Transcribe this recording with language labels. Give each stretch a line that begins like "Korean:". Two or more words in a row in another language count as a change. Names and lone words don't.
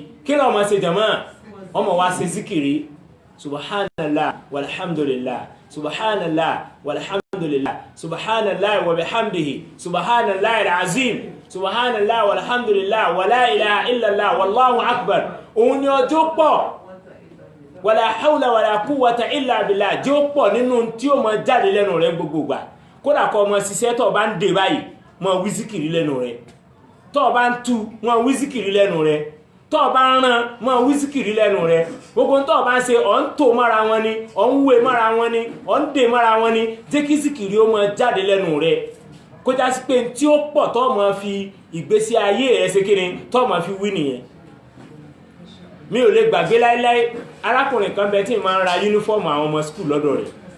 Yoruba: kí ló máa ṣe jàmáà ọmọ wa ṣe zikiri
Arabic: سبحان الله والحمد لله سبحان الله والحمد لله سبحان الله وبحمده سبحان الله العظيم سبحان الله والحمد لله ولا إله إلا الله والله أكبر
Yoruba: òun ni ọjọ́ pọ̀
Arabic: ولا حول ولا قوة إلا بالله jọ́
Yoruba: pọ̀ nínú tí ó máa jáde lẹ́nu rẹ̀ gbogbo gbà kódà kó máa ṣiṣẹ́ tó bá ń dé báyìí máa wí zikiri lẹ́nu rẹ̀ tó bá ń tú máa wí zikiri lẹ́nu rẹ̀ tó bá ń rán máa wí zikiri lẹ́nu rẹ̀ gbogbo tó bá ń ṣe ọ̀ ń tò mára wọn ni ọ̀ ń wé mára wọn ni ọ̀ ń dè mára wọn ni jẹ́ kí zikiri ó máa jáde lẹ́nu rẹ̀ kó já sí pé tí ó pọ̀ tó máa fi ìgbésí ayé rẹ̀ ṣe kíni tó máa fi wí nìyẹn mi ò lè gbàgbé láíláí arákùnrin kan bẹ tí máa ń ra yúnífọ́ọ̀mù àwọn ọmọ skul lọ́dọ̀ rẹ̀